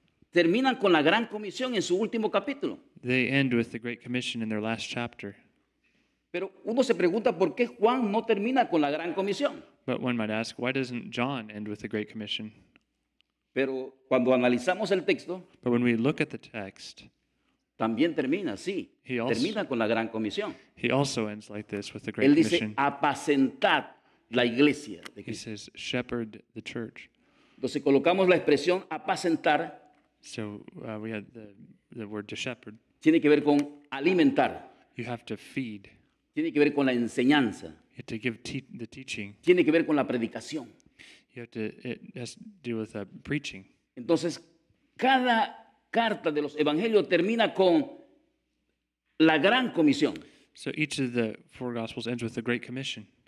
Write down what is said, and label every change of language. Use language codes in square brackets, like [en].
[es] terminan con la gran comisión en su último capítulo. [en] they end with the Great Commission in their last chapter. [es] Pero uno se pregunta por qué Juan no termina con la gran comisión. [en] But one might ask, why doesn't John end with the Great Commission? [es] Pero cuando analizamos el texto, [en] But when we look at the text, [es] también termina, sí, [en] He also- [es] termina con la gran comisión. [en] he also ends like this with the Great [es] Él dice, [en] Commission. [es] apacentad la iglesia de [en] He [es] Cristo. [en] says, shepherd the church. [es] Entonces colocamos la expresión apacentar, [en] So we had the word to shepherd. [es] tiene que ver con alimentar, [en] You have to feed. [es] tiene que ver con la enseñanza, [en] You have to give the teaching. [es] tiene que ver con la predicación. [en] You have to, it has to do with preaching. [es] Entonces, cada carta de los evangelios termina con la gran comisión [en] So each of the four Gospels ends with the Great Commission